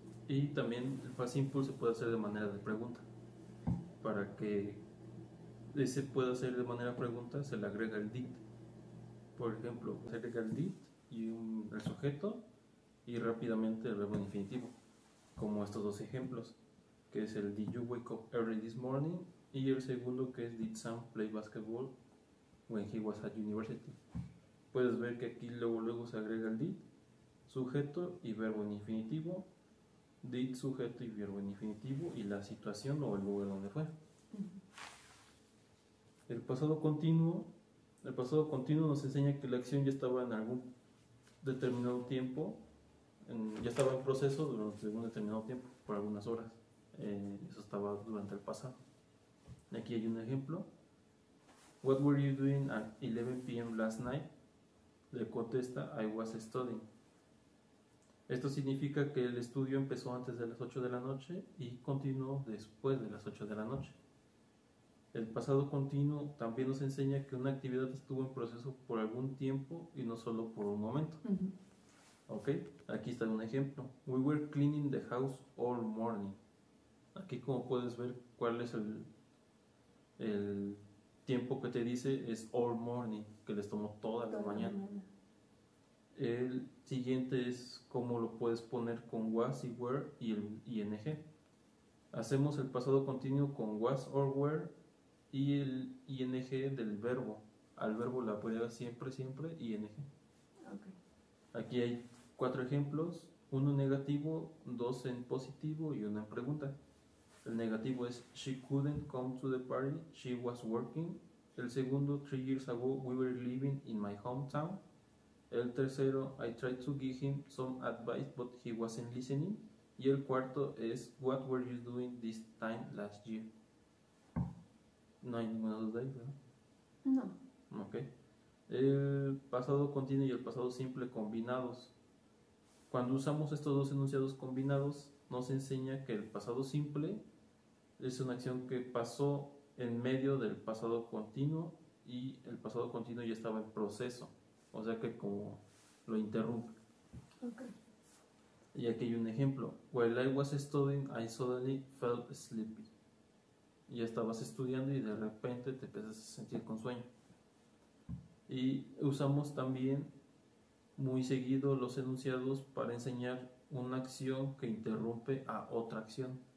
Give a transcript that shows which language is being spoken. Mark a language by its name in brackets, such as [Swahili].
[Spanish] Y también el past simple se puede hacer de manera de pregunta. Para que se pueda hacer de manera pregunta, se le agrega el did. Por ejemplo, se agrega el did y el sujeto y rápidamente el verbo en infinitivo, como estos dos ejemplos, que es el [English] Did you wake up early this morning? [Spanish] Y el segundo, que es [English] Did Sam play basketball when he was at university? [Spanish] Puedes ver que aquí luego se agrega el did, sujeto y verbo en infinitivo, did, sujeto y verbo en infinitivo, y la situación o el lugar donde fue. El pasado continuo nos enseña que la acción ya estaba en algún determinado tiempo, ya estaba en proceso durante algún determinado tiempo, por algunas horas. Eso estaba durante el pasado. Aquí hay un ejemplo. [English] What were you doing at 11 p.m. last night? [Spanish] Le contesta, [English] I was studying. [Spanish] Esto significa que el estudio empezó antes de las 8 de la noche y continuó después de las 8 de la noche. El pasado continuo también nos enseña que una actividad estuvo en proceso por algún tiempo y no solo por un momento. Ok, aquí está un ejemplo. [English] We were cleaning the house all morning. [Spanish] Aquí, como puedes ver, cuál es el tiempo que te dice, es [English] all morning, [Spanish] que les tomó toda la mañana. El siguiente es cómo lo puedes poner con was y were y el ing. Hacemos el pasado continuo con was or were y el ing del verbo. Al verbo le agrega siempre ing. Aquí hay 4 ejemplos, uno negativo, 2 en positivo y uno en pregunta. El negativo es [English] she couldn't come to the party, she was working. [Spanish] El segundo, [English] 3 years ago we were living in my hometown. [Spanish] El tercero, [English] I tried to give him some advice but he wasn't listening. [Spanish] Y el cuarto es [English] what were you doing this time last year? [Spanish] No hay ninguna duda ahí, ¿verdad? No. Ok. El pasado continuo y el pasado simple combinados. Cuando usamos estos dos enunciados combinados, nos enseña que el pasado simple es una acción que pasó en medio del pasado continuo y el pasado continuo ya estaba en proceso, o sea que como lo interrumpe. Y aquí hay un ejemplo. [English] While I was studying, I suddenly felt sleepy. [Spanish] Ya estabas estudiando y de repente te empiezas a sentir con sueño. Y usamos también muy seguido los enunciados para enseñar una acción que interrumpe a otra acción.